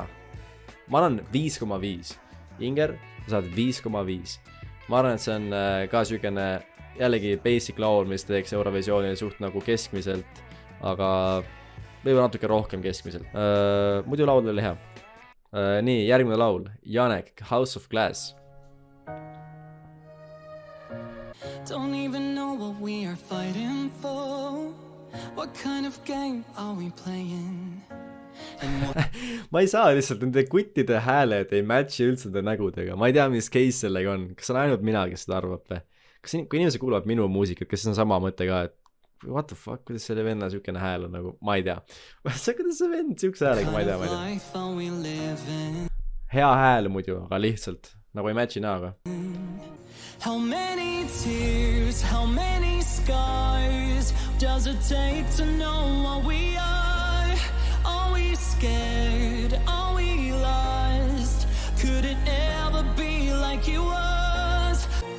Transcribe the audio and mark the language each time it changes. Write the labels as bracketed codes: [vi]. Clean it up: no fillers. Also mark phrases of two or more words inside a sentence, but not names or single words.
[et] Ma arvan 5,5. Inger, sa saad 5,5. Ma arvan, et see on ka sükene jällegi basic laul, mis teeks Eurovisioonile suht nagu keskmiselt, aga võib-olla natuke rohkem keskmiselt. Muidu laul oli hea. Nii, järgmine laul. Janek, House of Glass. [en] Don't even know what we are fighting for. What kind of game are we playing? [et] Ma ei saa lihtsalt, nende kuttide hääled ei matchi üldse nende nägudega. Ma ei tea, mis case sellega on. Kas on ainult mina, kes seda arvab? Kas kui inimesed kuulavad minu muusikat, kes on sama mõte ka, et [en] what the fuck, [et] kuidas selle venna sükene hääl on nagu, ma ei tea. Kuidas see vend sükse häälega, ma ei tea. Hea hääl muidu, aga lihtsalt, nagu ei matchi naaga. [en] How many tears, how many scars does it take to know what we are? Are we scared? Are we lost? Could it ever be like it was?